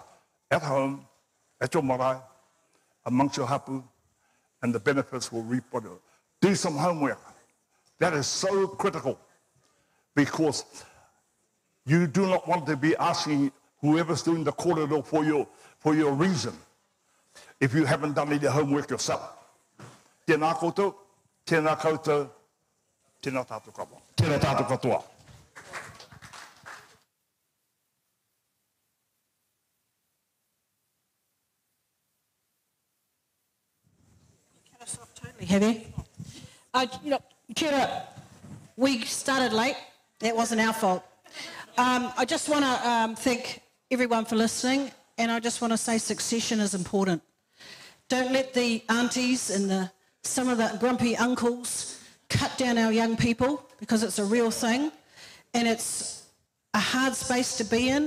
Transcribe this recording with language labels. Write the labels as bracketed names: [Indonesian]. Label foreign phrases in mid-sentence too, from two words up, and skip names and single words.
[English] At home, at your marae, amongst your hapu, and the benefits will reap what you do. Some homework. That is so critical because You do not want to be asking whoever's doing the corridor for your reason if you haven't done your homework yourself. [Māori] Tēnā koutou, tēnā koutou, tēnā tātou katoa. Tēnā tātou katoa. [English] Have you? [Māori] Kia ora. [English] We started late. That wasn't our fault. I just want to thank everyone for listening, and I just want to say succession is important. Don't let the aunties and some of the grumpy uncles cut down our young people, because it's a real thing, and it's a hard space to be in.